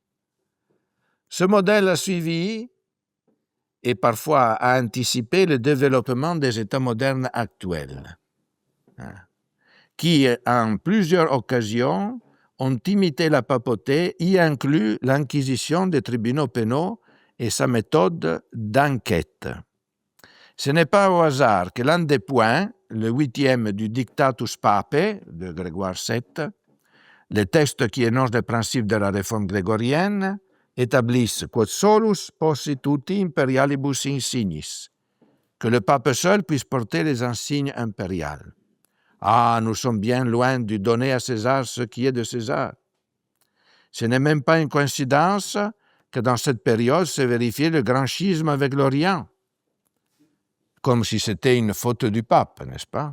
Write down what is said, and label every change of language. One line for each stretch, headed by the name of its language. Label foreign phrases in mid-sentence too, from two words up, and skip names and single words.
French: Ce modèle a suivi et parfois a anticipé le développement des États modernes actuels, qui, en plusieurs occasions, ont imité la papauté, y inclut l'inquisition des tribunaux pénaux et sa méthode d'enquête. Ce n'est pas au hasard que l'un des points, le 8e du Dictatus Papae de Grégoire VII, le texte qui énonce les principes de la réforme grégorienne, établissent
Latin: quod solus possi tutti imperialibus insignis,
French: que le pape seul puisse porter les insignes impériales. Ah, nous sommes bien loin de donner à César ce qui est de César. Ce n'est même pas une coïncidence que dans cette période se vérifiait le grand schisme avec l'Orient, comme si c'était une faute du pape, n'est-ce pas?